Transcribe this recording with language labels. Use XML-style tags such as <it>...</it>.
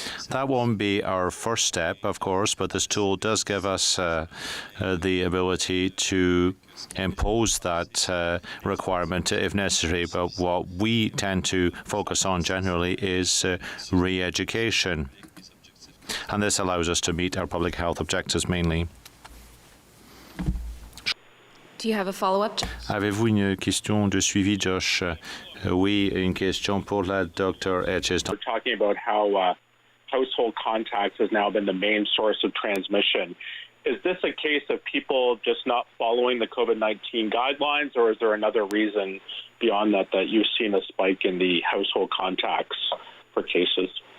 <en>That won't be our first step, of course, but this tool does give us the ability to impose that requirement if necessary. But what we tend to focus on generally is re-education. And this allows us to meet our public health objectives mainly. Do you have a follow-up?</en> <fr>Avez-vous une question de suivi, Josh? Oui, une question pour la Dr. Etches.</fr> <en>We're talking about how household contacts has now been the main source of transmission. Is this a case of people just not following the COVID-19 guidelines, or is there another reason beyond that you've seen a spike in the household contacts for cases?</en>